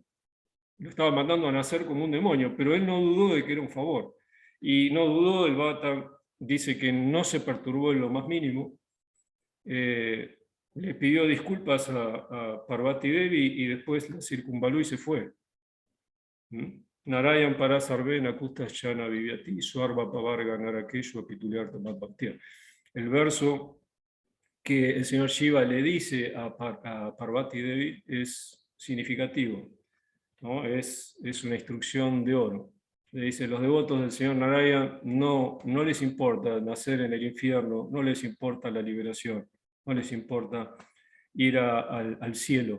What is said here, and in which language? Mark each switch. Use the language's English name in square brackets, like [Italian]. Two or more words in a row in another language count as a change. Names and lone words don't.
[Spanish] Lo estaba mandando a nacer como un demonio, pero él no dudó de que era un favor. Y no dudó, el Bhagavatam dice que no se perturbó en lo más mínimo. Le pidió disculpas a Parvati Devi y después la circunvaló y se fue. [Sanskrit] Narayan Parasarvena Kustaschana Vivyati Swarva Pavarga Narakeshu Apituliarta Matbhaktir. [Spanish] El verso que el señor Shiva le dice a Parvati Devi es significativo, ¿no? Es una instrucción de oro. Le dice, los devotos del señor Narayan no les importa nacer en el infierno, no les importa la liberación, no les importa ir al cielo.